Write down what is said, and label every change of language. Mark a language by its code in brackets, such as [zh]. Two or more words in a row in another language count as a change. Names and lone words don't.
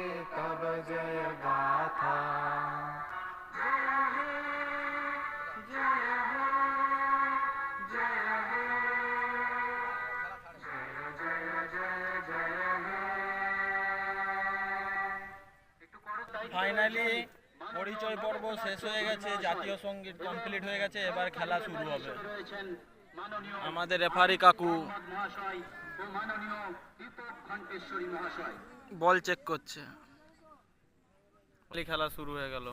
[bn] তব জয় গাথা, জয় হে জয় হে জয় হে জয় জয় জয় হে। ফাইনালি পরিচয় পর্ব শেষ হয়ে গেছে, জাতীয় সঙ্গীত কমপ্লিট হয়ে গেছে, এবার খেলা শুরু হবে। আমাদের রেফারি কাকু বল চেক করছে, খেলা শুরু হয়ে গেল।